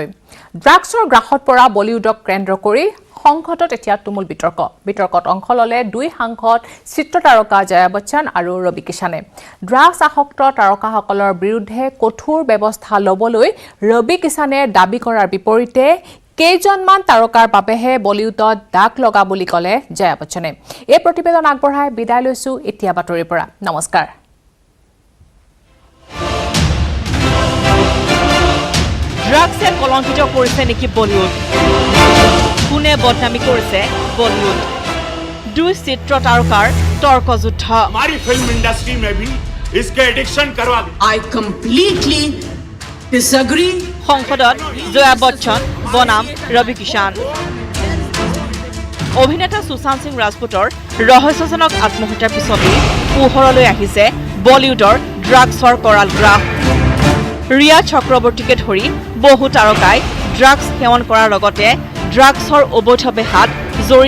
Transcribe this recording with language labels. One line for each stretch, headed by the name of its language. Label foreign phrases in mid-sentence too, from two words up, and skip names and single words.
Assamese: ড্ৰাগছৰ গ্ৰাসত পৰা বলিউডক কেন্দ্ৰ কৰি সংসদত এতিয়া তুমুল বিতৰ্কত অংশ ললে দুই সাংসদ চিত্ৰতাৰকা জয়া বচ্চন আৰু ৰবি কিষাণে ড্ৰাগছ আসক্ত তাৰকাসকলৰ বিৰুদ্ধে কঠোৰ ব্যৱস্থা ল'বলৈ ৰবি কিষাণে দাবী কৰাৰ বিপৰীতে কেইজনমান তাৰকাৰ বাবেহে বলিউডত দাগ লগা বুলি ক'লে জয়া বচ্চনে এই প্ৰতিবেদন আগবঢ়াই বিদায় লৈছো এতিয়া বাতৰিৰ পৰা নমস্কাৰ ড্ৰাগছে কলংকিত কৰিছে নেকি বলিউড কোনে বদনামি কৰিছে বলিউড দুই চিত্ৰ তাৰকাৰ তৰ্কযুদ্ধ
Hindi: हमारी फिल्म इंडस्ट्री में भी इसके एडिक्शन करवा दे
English: I completely disagree.
Assamese: সংসদত জয়া বচ্চন বনাম ৰবি কিষাণ অভিনেতা সুশান্ত সিং ৰাজপুতৰ ৰহস্যজনক আত্মহত্যাৰ পিছতেই পোহৰলৈ আহিছে বলিউডৰ ড্ৰাগছৰ কৰাল গ্ৰাফ ৰিয়া চক্ৰৱৰ্তীকে ধৰি বহু তাৰকাই ড্ৰাগছ সেৱন কৰাৰ লগতে ড্ৰাগছৰ অবৈধ বেহাত জড়িত